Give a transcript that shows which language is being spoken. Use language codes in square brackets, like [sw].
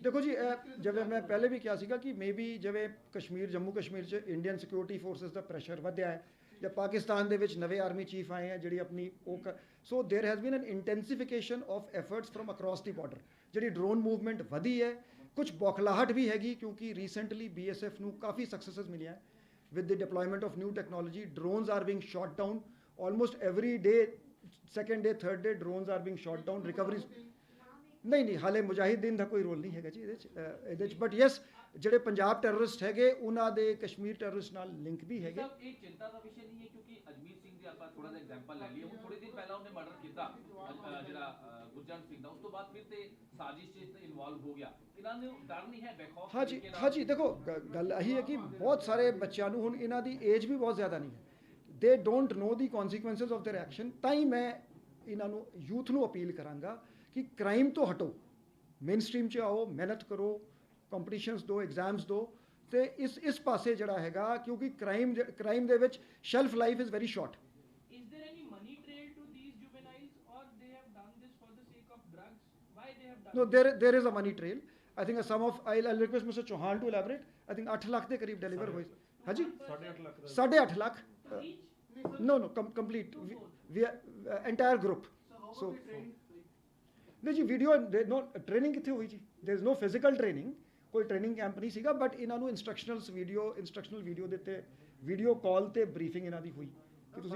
[pa] ਦੇਖੋ ਜੀ, ਜਿਵੇਂ ਮੈਂ ਪਹਿਲੇ ਵੀ ਕਿਹਾ ਸੀਗਾ ਕਿ ਮੇਬੀ ਜਿਵੇਂ ਜੰਮੂ ਕਸ਼ਮੀਰ 'ਚ ਇੰਡੀਅਨ ਸਿਕਿਉਰਿਟੀ ਫੋਰਸਿਸ ਦਾ ਪ੍ਰੈਸ਼ਰ ਵਧਿਆ ਹੈ, ਜਾਂ ਪਾਕਿਸਤਾਨ ਦੇ ਵਿੱਚ ਨਵੇਂ ਆਰਮੀ ਚੀਫ ਆਏ ਹੈ ਜਿਹੜੀ ਆਪਣੀ [en] So there has been an intensification of efforts from across the border. [pa] ਜਿਹੜੀ ਡਰੋਨ ਮੂਵਮੈਂਟ ਵਧੀ ਹੈ, ਕੁਝ ਬੌਖਲਾਹਟ ਵੀ ਹੈਗੀ ਕਿਉਂਕਿ ਰੀਸੈਂਟਲੀ BSF ਨੂੰ ਕਾਫੀ ਸਕਸੈਸਸ ਮਿਲਿਆ ਹੈ [en] with the deployment of new technology. Drones are being shot down almost every day, second day, third day drones are being shot down. [pa] Recoveries ਨਹੀਂ ਹਾਲੇ ਮੁਜਾਹਿਦੀਨ ਦਾ ਕੋਈ ਰੋਲ ਨਹੀਂ ਹੈਗਾ ਜੀ ਇਹਦੇ 'ਚ ਬਟ ਯੈਸ ਜਿਹੜੇ ਪੰਜਾਬ ਟੈਰਰਿਸਟ ਹੈਗੇ ਉਹਨਾਂ ਦੇ ਕਸ਼ਮੀਰ ਟੈਰਰਿਸਟ ਨਾਲ ਲਿੰਕ ਵੀ ਹੈਗੇ। ਸਰ ਇਹ ਚਿੰਤਾ ਦਾ ਵਿਸ਼ਾ ਨਹੀਂ ਹੈ ਕਿਉਂਕਿ ਅਜਮੀਤ ਸਿੰਘ ਦੀ ਆਪਾਂ ਥੋੜਾ ਜਿਹਾ ਐਗਜ਼ਾਮਪਲ ਲੈ ਲਈਏ, ਉਹ ਥੋੜੇ ਦਿਨ ਪਹਿਲਾਂ ਉਹਨੇ ਮਰਡਰ ਕੀਤਾ ਜਿਹੜਾ ਗੁਰਜੰਟ ਸਿੰਘ ਦਾ, ਉਸ ਤੋਂ ਬਾਅਦ ਫਿਰ ਤੇ ਸਾਜ਼ਿਸ਼ 'ਚ ਇਨਵੋਲਵ ਹੋ ਗਿਆ। ਇਹਨਾਂ ਨੂੰ ਡਰ ਨਹੀਂ ਹੈ ਬੇਖੌਫ? ਹਾਂਜੀ ਦੇਖੋ ਗੱਲ ਇਹੀ ਹੈ ਕਿ ਬਹੁਤ ਸਾਰੇ ਬੱਚਿਆਂ ਨੂੰ ਹੁਣ ਇਹਨਾਂ ਦੀ ਏਜ ਵੀ ਬਹੁਤ ਜ਼ਿਆਦਾ ਨਹੀਂ ਹੈ, [en] They don't know the consequences of their action. [pa] ਤਾਂ ਹੀ ਮੈਂ ਇਹਨਾਂ ਨੂੰ ਯੂਥ ਨੂੰ ਅਪੀਲ ਕਰਾਂਗਾ ਕਿ ਕ੍ਰਾਈਮ ਤੋਂ ਹਟੋ, ਮੇਨ ਸਟ੍ਰੀਮ 'ਚ ਆਓ, ਮਿਹਨਤ ਕਰੋ, ਕੰਪੀਟੀਸ਼ਨਸ ਦਿਓ, ਐਗਜ਼ਾਮਸ ਦਿਓ ਤੇ ਇਸ ਪਾਸੇ ਜਿਹੜਾ ਹੈਗਾ ਕਿਉਂਕਿ ਕ੍ਰਾਈਮ ਦੇ ਵਿੱਚ [en] Shelf life is very short. Is there any money trail to these juveniles or they have done this for the sake of drugs? Why they have done No, there is a money trail. I think a sum of I'll request Mr. Chauhan to elaborate. I think [pa] 8 lakh ਦੇ ਕਰੀਬ deliver ਹੋਏ। ਹਾਂਜੀ 8.5 lakh [en] each? no complete we entire group so [pa] ਨਹੀਂ ਜੀ video no training ਕਿੱਥੇ ਹੋਈ ਜੀ, [en] there is no physical training, [pa] ਕੋਈ ਟ੍ਰੇਨਿੰਗ ਕੈਂਪ ਨਹੀਂ ਸੀਗਾ ਬਟ ਇਹਨਾਂ ਨੂੰ ਇੰਸਟਰਕਸ਼ਨਲ ਵੀਡੀਓ ਦਿੱਤੇ, ਵੀਡੀਓ ਕਾਲ ਤੇ ਬਰੀਫਿੰਗ ਇਹਨਾਂ ਦੀ ਹੋਈ ਕਿ ਤੁਸੀਂ